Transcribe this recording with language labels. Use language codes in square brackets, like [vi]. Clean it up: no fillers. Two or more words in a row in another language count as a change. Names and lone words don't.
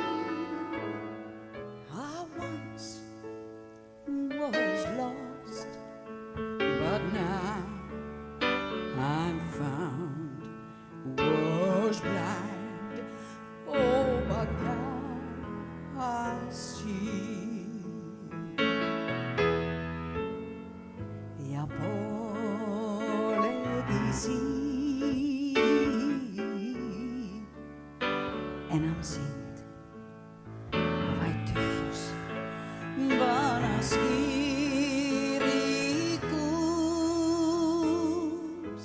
[en] I once was lost, but now I'm found. Was blind, oh, but now I see. [et] Ja poolegi enam sind, vaid tühjus vanas kirikus.